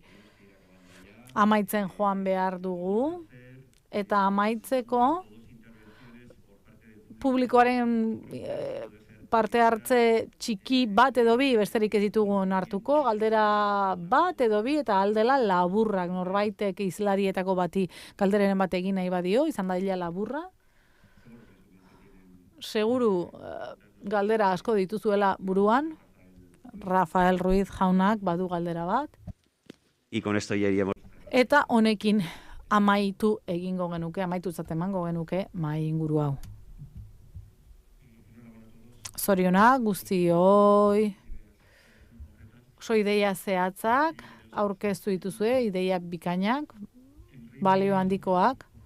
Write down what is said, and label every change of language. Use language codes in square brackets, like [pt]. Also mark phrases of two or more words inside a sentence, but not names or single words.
[eu] Amaitzen joan behar dugu eta amaitzeko publikoaren parte hartze txiki bat edo bi besterik ez ditugun hartuko, galdera bat edo bi eta aldela laburrak, norbaitek izlarietako bati galderaren bat egin nahi badio, izan daila laburra. Seguru galdera asko dituzuela buruan, Rafael Ruiz jaunak badu galdera bat. [es] Y con esto ya iríamos. [eu] Eta honekin amaitu egingo genuke, amaitu emango genuke mahai inguru hau. Zorionak guztioi, oso ideia zehatzak, aurkeztu dituzue, ideia bikainak, balio handikoak.